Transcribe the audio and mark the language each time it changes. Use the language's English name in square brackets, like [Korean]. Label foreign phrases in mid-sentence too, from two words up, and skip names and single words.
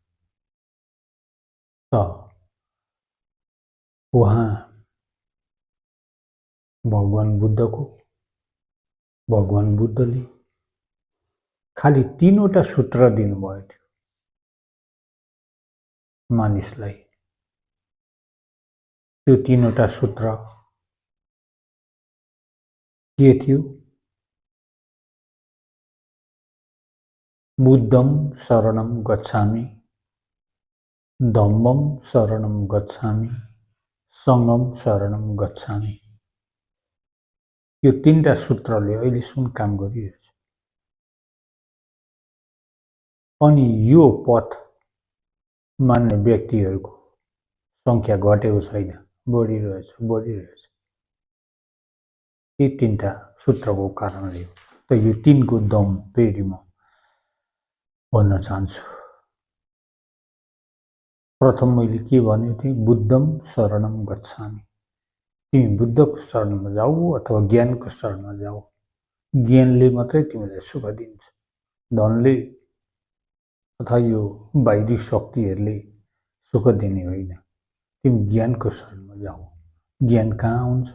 [Nepali] त उहाँ भगवान बुद्धले खालि तीनवटा सूत्र दिनुभएको थियो मानिसलाई। त्यो तीनवटा सूत्र के थियो? [Pali] बुद्धं शरणं गच्छामि, धम्मं शरणं गच्छामि, संघं शरणं गच्छामि। [Nepali] यो तीनटा सूत्रले अहिलेसम्म काम गरिरहेछ। अनि यो पथ मान्ने व्यक्तिहरूको संख्या घटेको छैन, बढिरहेछ। यी तीनटा सूत्रको कारणले त यो तीनको दम फेरि म भन्न चाहन्छु। प्रथम मैले के भनेको थिएँ? [Pali] बुद्धं शरणं गच्छामि। [Nepali] तिमी बुद्धको शरणमा जाऊ अथवा ज्ञानको शरणमा जाऊ। ज्ञानले मात्रै तिमीलाई सुख दिन्छ। धनले अथवा यो बाहिरी शक्तिहरूले सुख दिने होइन। तिमी ज्ञानको शरणमा जाऊ। ज्ञान कहाँ हुन्छ?